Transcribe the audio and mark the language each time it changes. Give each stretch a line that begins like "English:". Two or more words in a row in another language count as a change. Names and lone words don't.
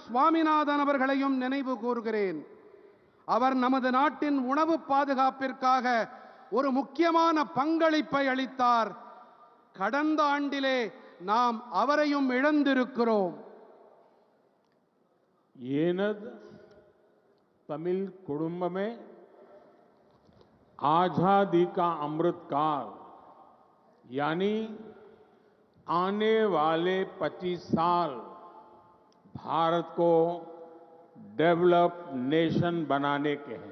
Tamil: சுவாமிநாதன் அவர்களையும் நினைவு கூறுகிறேன். அவர் நமது நாட்டின் உணவு பாதுகாப்பிற்காக ஒரு முக்கியமான பங்களிப்பை அளித்தார். கடந்த ஆண்டிலே நாம் அவரையும் இழந்திருக்கிறோம்.
Hindi: ஏனது तमिल कुटुंब में आजादी का अमृत काल यानी आने वाले 25 साल भारत को
English: develop nation
Hindi: बनाने के हैं.